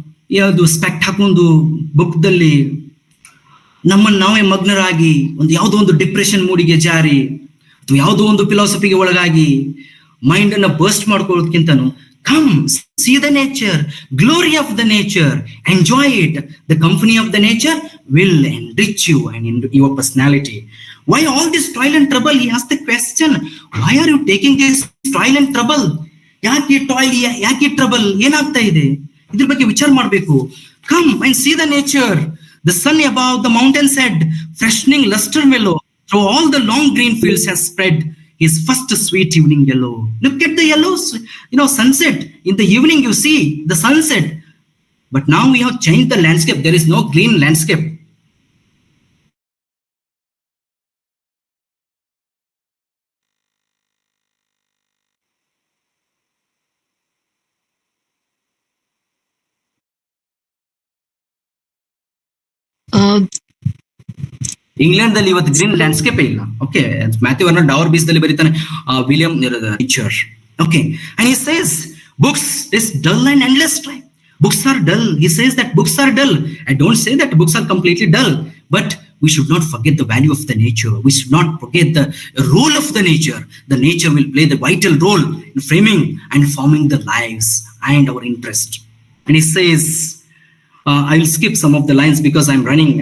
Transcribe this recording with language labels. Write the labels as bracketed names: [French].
[Kannada] ಯಾವುದು ಸ್ಪೆಕ್ಟ್ ಹಾಕೊಂಡು ಬುಕ್ದಲ್ಲಿ ನಮ್ಮನ್ನು ನಾವೇ ಮಗ್ನರಾಗಿ ಯಾವುದೋ ಒಂದು ಡಿಪ್ರೆಷನ್ ಮೂಡಿಗೆ ಜಾರಿ ಅಥವಾ ಯಾವುದೋ ಒಂದು ಫಿಲಾಸಫಿಗೆ ಒಳಗಾಗಿ ಮೈಂಡ್ ಅನ್ನ burst ಮಾಡ್ಕೊಳ್ಳೋದಕ್ಕಿಂತನೂ, [English] come see the nature, glory of the nature, enjoy it. The company of the nature will enrich you and your personality. Why all this trial and trouble? He asked the question, why are you taking this trial and trouble? [Kannada] ಯಾಕೆ toil, ಯಾಕೆ trouble, ಏನಾಗ್ತಾ ಇದೆ? ಇದ್ರ ಬಗ್ಗೆ ವಿಚಾರ ಮಾಡಬೇಕು. [English] Come and see the nature. The sun above the mountain's head, freshening luster mellow, through all the long green fields has spread his first sweet evening yellow. Look at the yellows, sunset. In the evening you see the sunset. But now we have changed the landscape. There is no green landscape. [Kannada] England ದಲ್ಲಿ ಇವತ್ತು green landscape ಇಲ್ಲ. Okay, Matthew Arnold ಡಾವರ್ ಬೀಸ್ ದಲ್ಲಿ ಬರೀತಾನೆ William nature. [English] Okay, and he says books is dull and endless time. Books are dull. He says that books are dull. I don't say that books are completely dull, but we should not forget the value of the nature. We should not forget the role of the nature. The nature will play the vital role in framing and forming the lives and our interest. And he says, I will skip some of the lines because I'm running.